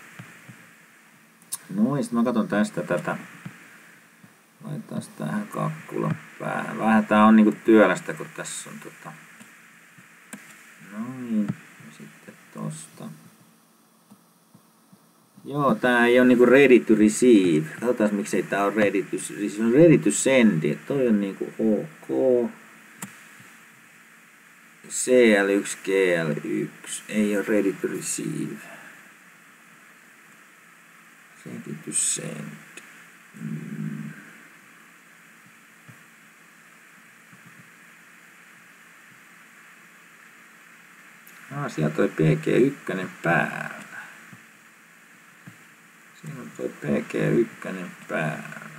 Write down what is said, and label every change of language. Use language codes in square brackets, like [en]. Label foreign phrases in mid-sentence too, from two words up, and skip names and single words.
[fi] Noin, sit mä katon tästä tätä. Laitetaan tähän kakkulan päähän. Vähän tää on niinku työlästä, kun tässä on Noin, ja sitten tosta. Joo, tää ei oo niinku [en] ready to receive. [fi] Katsotaan miksei tää on [en] ready to receive. [fi] Se on [en] ready to send. [fi] Toi on niinku ok. CL1, GL1, ei ole [en] ready to receive. Ready to send. [fi] Sieltä toi PG1 päällä. Siinä on toi PG1 päällä.